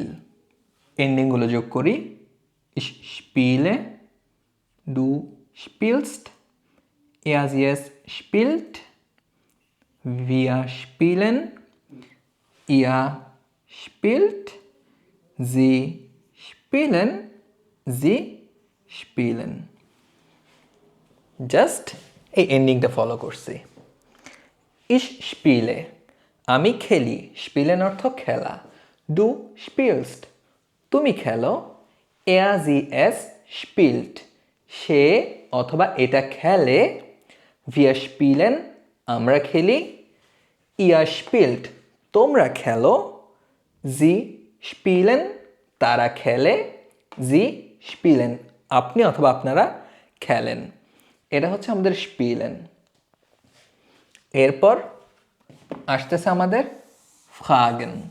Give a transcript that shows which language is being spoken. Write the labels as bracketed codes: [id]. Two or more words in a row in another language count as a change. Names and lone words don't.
[bn] এন্ডিংগুলো যোগ করি, [de] ich spiele, du spielst, er sie es spielt, wir spielen, ihr spielt, sie spielen, sie spielen। [bn] জাস্ট এই এন্ডিংটা ফলো করছি। [de] ich spiele [bn] আমি খেলি, স্পিলেন অর্থ খেলা, [de] du spielst [bn] তুমি খেলো, [de] er sie es spielt [bn] সে অথবা এটা খেলে, [de] wir spielen [bn] আমরা খেলি, [de] ihr spielt [bn] তোমরা খেলো, [de] sie spielen [bn] তারা খেলে, [de] sie spielen [bn] আপনি অথবা আপনারা খেলেন, এটা হচ্ছে আমাদের স্পিলেন। এরপর আসতেছে আমাদের ফ্রাগেন।